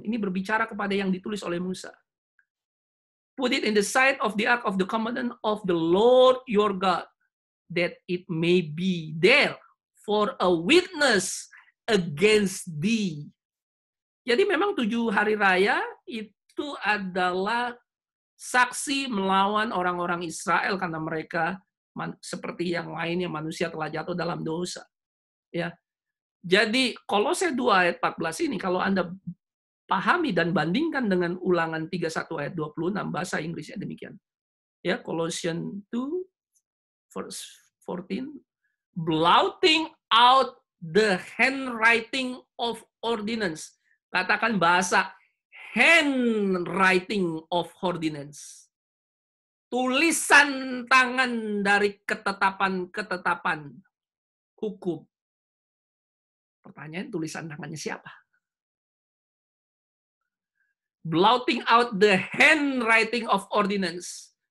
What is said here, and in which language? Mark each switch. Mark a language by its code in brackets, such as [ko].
[id] Ini berbicara kepada yang ditulis oleh Musa. [en] Put it in the sight of the ark of the covenant of the Lord your God, that it may be there for a witness against thee. [id] Jadi memang 7 hari raya itu adalah saksi melawan orang-orang Israel karena mereka seperti yang lainnya manusia telah jatuh dalam dosa. Ya. Jadi Kolose 2 ayat 14 ini kalau Anda pahami dan bandingkan dengan Ulangan 31 ayat 26, bahasa Inggrisnya demikian. [en] Ya, Colossians 2 verse 14, blotting out the handwriting of ordinance. [id] Katakan bahasa [en] handwriting of ordinance. [id] Tulisan tangan dari ketetapan-ketetapan hukum. Pertanyaan, tulisan tangannya siapa? [en] Blotting out the handwriting of ordinance.